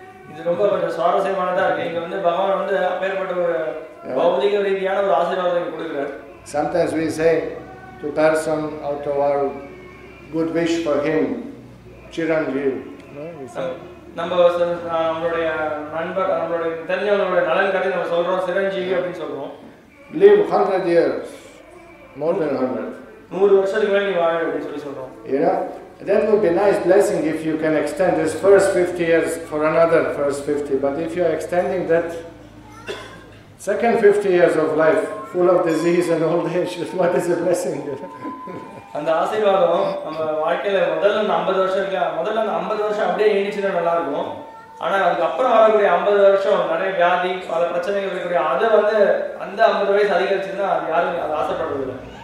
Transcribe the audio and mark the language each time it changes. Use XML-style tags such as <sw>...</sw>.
<ta>இது ரொம்ப கொஞ்சம் சுவாரஸ்யமானதா இருக்கு. இங்க வந்து பகவான் வந்து அப்பேற்பட்ட ஒரு பௌதிக ரீதியான ஒரு ஆசீர்வாதத்தை கொடுக்கிறார்.</ta> <en>Sometimes we say to person out of our good wish for him, Chiranjeev.</en> <ta>நம்மளுடைய நண்பர், நம்மளுடைய தெரிஞ்சவங்களுடைய நலன் கருதி நம்ம சொல்றோம் சிரஞ்சீவி அப்படின்னு சொல்றோம்.</ta> <en>Live 100 years, more than 100.</en> <ta>100 வருஷத்துக்கு மேல நீ வாழ அப்படின்னு சொல்றோம்.</ta> <en>You know, that would be a nice blessing if you can extend this first 50 years for another first 50. But if you are extending that second 50 years of life full of disease and old age, what is a blessing?</en> <ta>அந்த ஆசீர்வாதம் நம்ம வாழ்க்கையில முதல்ல 50 வருஷம் இருக்கு, முதல்ல அந்த 50 வருஷம் அப்படியே நீடிச்சுனா நல்லா இருக்கும். ஆனா அதுக்கப்புறம் வரக்கூடிய 50 வருஷம் நிறைய வியாதி பல பிரச்சனைகள் இருக்கக்கூடிய அதை வந்து அந்த 50 வயசு அதிகரிச்சுன்னா அது யாரும் அதை ஆசைப்படுறதில்லை.</ta>